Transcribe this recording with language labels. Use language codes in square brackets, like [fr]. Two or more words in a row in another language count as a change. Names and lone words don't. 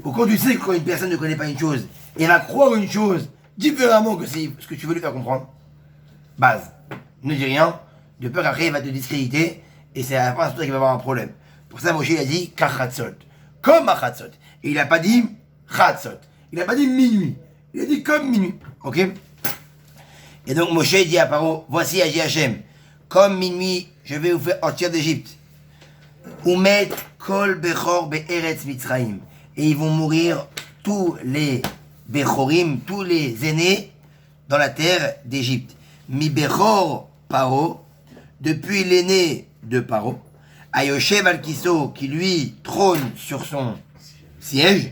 [fr] ou quand tu sais que quand une personne ne connaît pas une chose, et va croire une chose différemment que c'est ce que tu veux lui faire comprendre, base, ne dis rien, de peur qu'après il va te discréditer, et c'est à la fin c'est toi qui va avoir un problème. Pour ça Moshe il a dit Kachatzot, comme Achatzot. Et il n'a pas dit Chatzot. Il n'a pas dit minuit. Il a dit comme minuit. Ok? Et donc Moshe dit à Paro, voici Agi Hachem, comme minuit, je vais vous faire sortir d'Égypte. [he] ומת כל בכור בארץ מצרים. [fr] Et ils vont mourir tous les bechorim, tous les aînés dans la terre d'Égypte. [he] מבכור פרעה, [fr] depuis l'aîné de Paro, [he] היושב על כסאו, [fr] qui lui trône sur son siège.